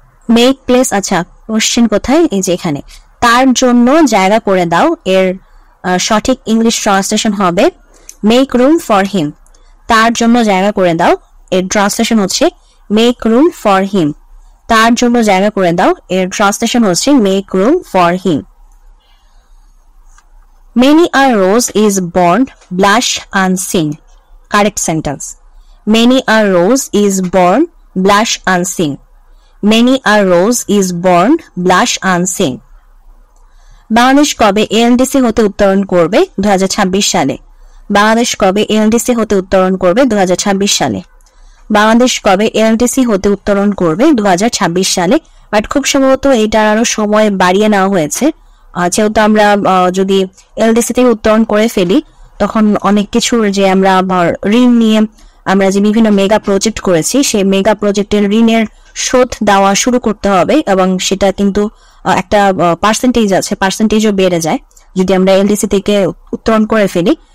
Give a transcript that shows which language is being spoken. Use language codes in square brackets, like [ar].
[en] make place, [bn] আচ্ছা question কোথায়? এই যে এখানে। তার জন্য জায়গা করে দাও এর সঠিক ইংলিশ ট্রান্সলেশন হবে [en] make room for him, [bn] তার জন্য জায়গা করে দাও। এর ট্রান্সলেশন হচ্ছে [en] make room for him, [bn] তার জন্য জায়গা করে দাও। এর ট্রান্সলেশন হচ্ছে [en] Make room for him. Many a rose is born, blush unseen. Correct sentence. Many a rose is born, blush unseen. Many a rose is born, blush unseen. [bn] Bangladesh কবে এএলডিসি হতে উত্তরণ করবে? 2026 সালে। বাংলাদেশ কবে এএলডিসি হতে উত্তরণ করবে? 2026 সালে। বাংলাদেশ কবে এএলডিসি হতে উত্তরণ করবে? 2026 সালে। বাট খুব সম্ভবত এটার আরো সময় বাড়িয়ে নেওয়া হয়েছে, যেহেতু আমরা যদি এলডিসি থেকে উত্তরণ করে ফেলি তখন অনেক কিছুর যে আমরা ঋণ নিয়ে আমরা যে বিভিন্ন মেগা প্রজেক্ট করেছি সেই মেগা প্রজেক্টের ঋণের শোধ দেওয়া শুরু করতে হবে, এবং সেটা কিন্তু একটা পার্সেন্টেজ আছে, পার্সেন্টেজও বেড়ে যায় যদি আমরা এলডিসি থেকে উত্তরণ করে ফেলি।